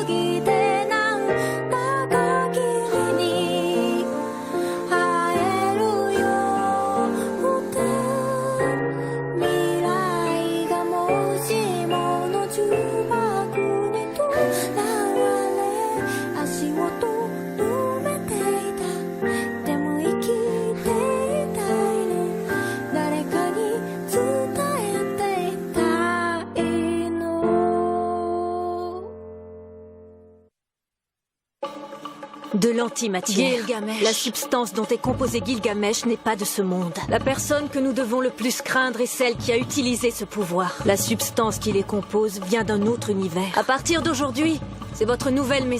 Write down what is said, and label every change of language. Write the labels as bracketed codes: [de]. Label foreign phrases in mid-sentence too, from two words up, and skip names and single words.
[ja] ぎてなんだか君に会えるよって未来がもしもの重箱にとらわれ足元埋めていたでも生きていたいの誰かに伝えていたいの [fr] De l'antimatière. Gilgamesh. La substance dont est composé Gilgamesh n'est pas de ce monde. La personne que nous devons le plus craindre est celle qui a utilisé ce pouvoir. La substance qui les compose vient d'un autre univers. À partir d'aujourd'hui, c'est votre nouvelle maison.